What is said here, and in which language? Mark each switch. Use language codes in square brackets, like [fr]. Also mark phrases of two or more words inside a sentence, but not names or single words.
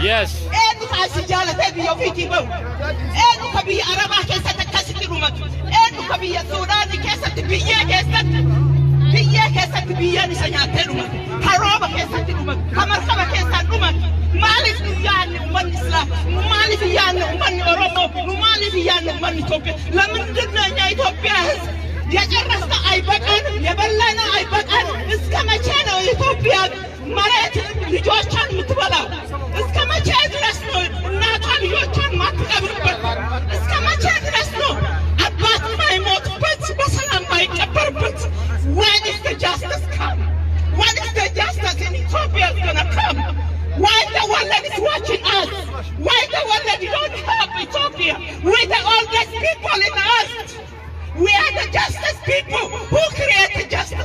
[om] Eenyu kaasi jaalatee biyya ofiitii bahu, eenyu ka biyya Arabaa keessatti akkasitti dhumatu, eenyu ka biyya Suudaanii keessatti biyyee keessatti biyyeen isa nyaattee dhumatu, harooba keessatti dhumatu, ka markaba keessaan dhumatu. Maaliif yaanne ummanni Islaam, maaliif yaanne ummanni Oromoo, maaliif yaanne ummanni Itoophiyaa? [am] ለምንድን ነው እኛ ኢትዮጵያ ሕዝብ የጨረስነው አይበቃን? የበላነው አይበቃን? እስከ መቼ ነው ኢትዮጵያ መሬት ልጆቿን የምትበላው? እስከ መቼ ድረስ ነው እናቷ ልጆቿን ማትቀብርበት? እስከ መቼ ድረስ ነው አባት ማይሞትበት በሰላም ማይቀበርበት? [en] When is the justice come? When is the justice in Ethiopia gonna come? Why the world is watching us? Why the world don't help Ethiopia? We're the oldest people in us. We are the justice people who created justice.